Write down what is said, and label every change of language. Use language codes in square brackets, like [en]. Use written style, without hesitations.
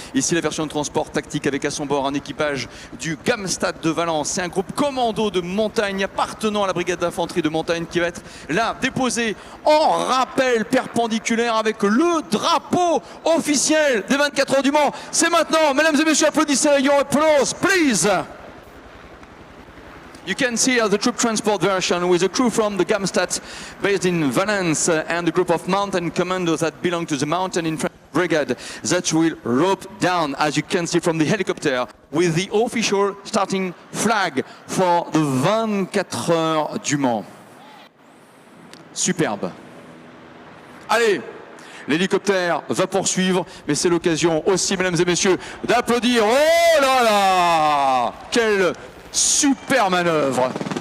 [fr] Ici la version de transport tactique avec à son bord un équipage du Gamstad de Valence. C'est un groupe commando de montagne appartenant à la brigade d'infanterie de montagne qui va être là déposé en rappel perpendiculaire avec le drapeau officiel des 24 heures du Mans. C'est maintenant, mesdames et messieurs, applaudissez, [en] your applause, please. You can see the troop transport version with a crew from the Gamstad based in Valence and a group of mountain commandos that belong to the Mountain Infantry Brigade that will rope down, as you can see from the helicopter, with the official starting flag for the 24 heures du Mans. [fr] Superbe. Allez, l'hélicoptère va poursuivre, mais c'est l'occasion aussi, mesdames et messieurs, d'applaudir. Oh là là, quelle super manœuvre!